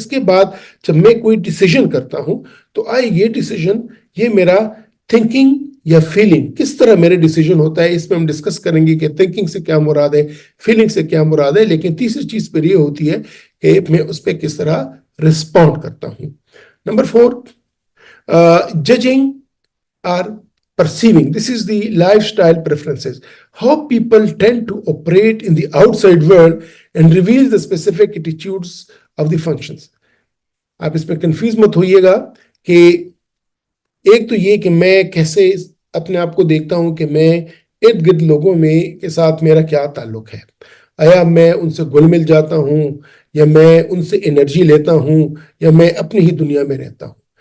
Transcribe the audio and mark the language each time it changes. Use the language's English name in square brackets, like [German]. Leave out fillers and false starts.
[Urdu] اس کے بعد جب میں کوئی ڈیسیژن کرتا ہوں تو یہ ڈیسیژن، یہ میرا تھنکنگ یا فیلنگ، کس طرح میرے ڈیسیژن ہوتا ہے. اس میں ہم ڈسکس کریں گے کہ تھنکنگ سے کیا مراد ہے، فیلنگ سے کیا مراد ہے. لیکن تیسری چیز پر یہ ہوتی ہے کہ میں اس پہ کس طرح رسپونڈ کرتا ہوں. Number 4، [English] judging or perceiving. This is the lifestyle preferences. How people tend to operate in the outside world and reveal the specific attitudes of the functions. [Urdu] آپ اس پہ کنفیوز مت ہوئیے گا کہ ایک تو یہ کہ میں کیسے اپنے آپ کو دیکھتا ہوں کہ میں ارد گرد لوگوں میں کے ساتھ میرا کیا تعلق ہے. آیا میں ان سے گل مل جاتا ہوں، یا میں ان سے انرجی لیتا ہوں، یا میں اپنی ہی دنیا میں رہتا ہوں.